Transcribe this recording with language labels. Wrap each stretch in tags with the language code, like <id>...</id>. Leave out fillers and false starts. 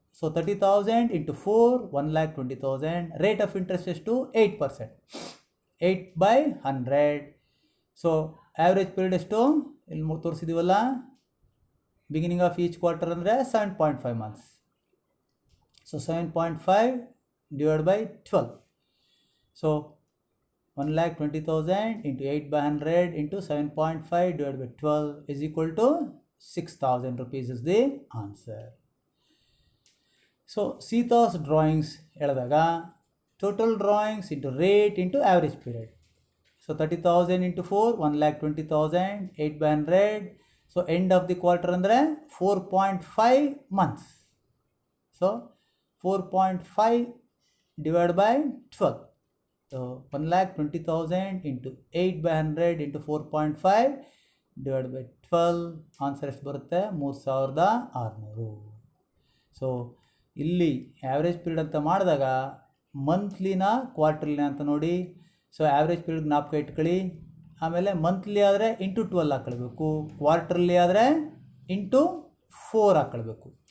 <en>So 30,000 into 4, 1,20,000. Rate of interest is to 8%. 8/100. So average period is to</en> <kn>ಇಲ್ಲಿ ತೋರಿಸಿದೀವಲ್ಲ,</kn> <en>beginning of each quarter</en> <kn>ಅಂದರೆ</kn> <en>7.5 months. So 7.5 divided by 12. So 1,20,000 into 8/100 into 7.5 divided by 12 is equal to 6,000 rupees is the answer. So Sita's drawings</en> <kn>ಹೇಳಿದಾಗ</kn> <en>Total drawings into rate into average period. So 30,000 into 4, 1,20,000, 8/100. So end of the quarter</en> <kn>ಅಂದರೆ</kn> <en>4.5 months. So 4.5 divided by 12. So 1,20,000 into 8 by 100 into 4.5 divided by 12.</en> <kn>Answer ಎಷ್ಟು ಬರುತ್ತೆ? 3,600. So ಇಲ್ಲಿ average period ಅಂತ ಮಾಡಿದಾಗ ಮಂತ್ಲಿನ ಕ್ವಾರ್ಟರ್ಲಿನ ಅಂತ ನೋಡಿ. So average period ಜ್ಞಾಪಕ ಇಟ್ಕೊಳ್ಳಿ. ಆಮೇಲೆ ಮಂತ್ಲಿ ಆದರೆ ಇಂಟು 12 ಹಾಕ್ಕೊಳ್ಬೇಕು, ಕ್ವಾರ್ಟರ್ಲಿ ಆದರೆ ಇಂಟು 4 ಹಾಕ್ಕೊಳ್ಬೇಕು.</kn>